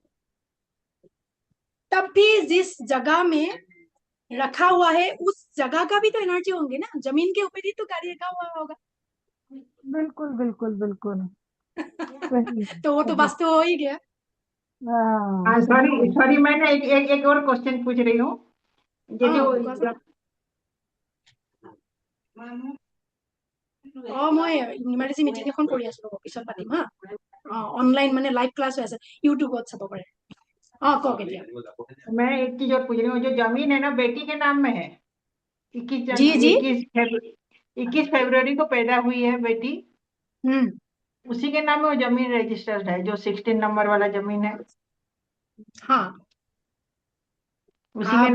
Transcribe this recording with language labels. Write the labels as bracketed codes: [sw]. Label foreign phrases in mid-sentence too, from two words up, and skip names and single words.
[hi] तब भी जिस जगह में रखा हुआ है उस जगह का भी तो एनर्जी होंगे ना, जमीन के ऊपर ही तो गाड़ी रखा हुआ होगा। बिल्कुल बिल्कुल बिल्कुल। सही तो वो तो सही। वास्तु हो ही गया। हाँ हाँ सॉरी बिल्कुल। सॉरी, मैं ना एक और क्वेश्चन पूछ रही हूँ। ये हाँ, जो [as] কোৱাচোন। মই [en] emergency meeting [as] এখন কৰি আছো, ৰ'ব, পিছত পাতিম হা। অনলাइन মানে [en] live class [as] হৈ আছে, ইউটিউবত চাব পাৰে। কওক এতিয়া। [hi] मैं एक चीज और पूछ रही हूँ। जो जमीन है ना बेटी के नाम में है। इक्कीस जी जन जी। 21 फरवरी को पैदा हुई है बेटी। हम्म। उसी के नाम में वो जमीन रजिस्टर्ड है, जो 16 नंबर वाला जमीन है। हाँ, उसी के